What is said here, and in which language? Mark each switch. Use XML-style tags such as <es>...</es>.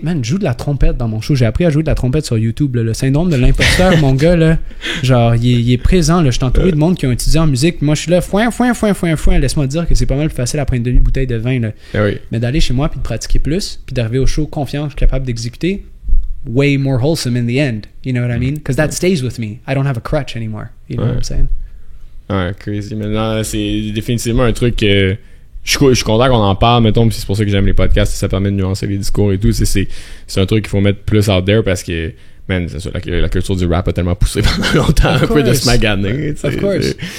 <fr>Man, je joue de la trompette dans mon show. J'ai appris à jouer de la trompette sur YouTube. Là. Le syndrome de l'imposteur, mon gars, là, genre, il est présent. Là. Je suis entouré de monde qui ont étudié en musique. Moi, je suis là, foin. Laisse-moi te dire que c'est pas mal plus facile après une demi-bouteille de vin. Là. Mais d'aller chez moi puis de pratiquer plus, puis d'arriver au show confiant, capable d'exécuter,</fr> <en>way more wholesome in the end, you know what I mean? Because that stays with me. I don't have a crutch anymore. You know what I'm saying?</en> <fr>Ouais, crazy. Maintenant, c'est définitivement un truc que je suis content qu'on en parle, mettons, puis c'est pour ça que j'aime les podcasts, ça permet de nuancer les discours et tout. C'est un truc qu'il faut mettre plus out there parce que, man, c'est sûr, la culture du rap a tellement poussé pendant longtemps, un peu de se maganer.</fr> <en>Of course.</en>